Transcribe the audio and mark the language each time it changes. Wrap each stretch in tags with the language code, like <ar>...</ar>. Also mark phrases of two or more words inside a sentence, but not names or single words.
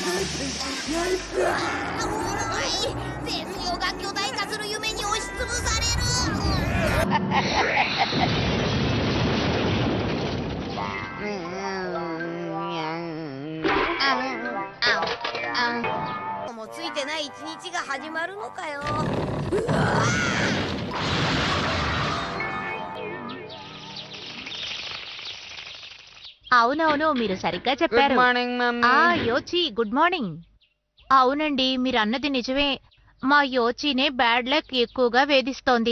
<ja>ゼスヨが巨大化する夢に押しつぶされるもうついてない一日が始まるのかよ。</ja> <te>అవునవును మీరు సరిగ్గా చెప్పారు.</te> <en>good morning mummy.</en> <te>యోచి</te> <en>good morning.</en> <te>అవునండి మీరు అన్నది నిజమే. మా యోచినే</te> <en>bad luck</en> <te>ఎక్కువగా వేధిస్తోంది.</te>